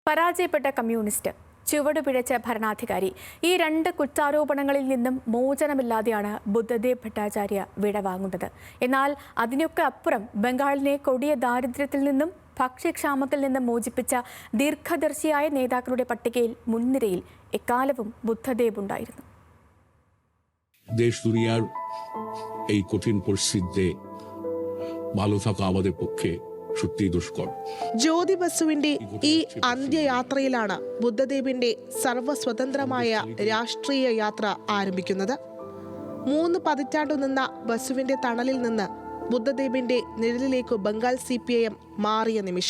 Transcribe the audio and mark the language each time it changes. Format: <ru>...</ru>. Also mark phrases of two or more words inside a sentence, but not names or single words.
<ml>പരാജയപ്പെട്ട കമ്മ്യൂണിസ്റ്റ്, ചുവടുപിഴച്ച ഭരണാധികാരി, ഈ രണ്ട് കുറ്റാരോപണങ്ങളിൽ നിന്നും മോചനമില്ലാതെയാണ് ബുദ്ധദേവ് ഭട്ടാചാര്യ വിടവാങ്ങുന്നത്. എന്നാൽ അതിനൊക്കെ അപ്പുറം ബംഗാളിനെ കൊടിയ ദാരിദ്ര്യത്തിൽ നിന്നും ഭക്ഷ്യക്ഷാമത്തിൽ നിന്നും മോചിപ്പിച്ച ദീർഘദർശിയായ നേതാക്കളുടെ പട്ടികയിൽ മുൻനിരയിൽ എക്കാലവും ബുദ്ധദേവ് ഉണ്ടായിരുന്നു.</ml> <bn>দেশ দুনিয়ার এই কঠিন পরিস্থিতিতে ভালো থাকা আমাদের পক্ষে সত্যি দুষ্কর.</bn> <ml>ജ്യോതി ബസുവിന്റെ ഈ അന്ത്യയാത്രയിലാണ് ബുദ്ധദേവിന്റെ സർവസ്വതന്ത്രമായ രാഷ്ട്രീയ യാത്ര ആരംഭിക്കുന്നത്. 3 പതിറ്റാണ്ടു നിന്ന ബസുവിന്റെ തണലിൽ നിന്ന് ബുദ്ധദേവിന്റെ നിഴലിലേക്ക് ബംഗാൾ CPIM മാറിയ നിമിഷം.</ml>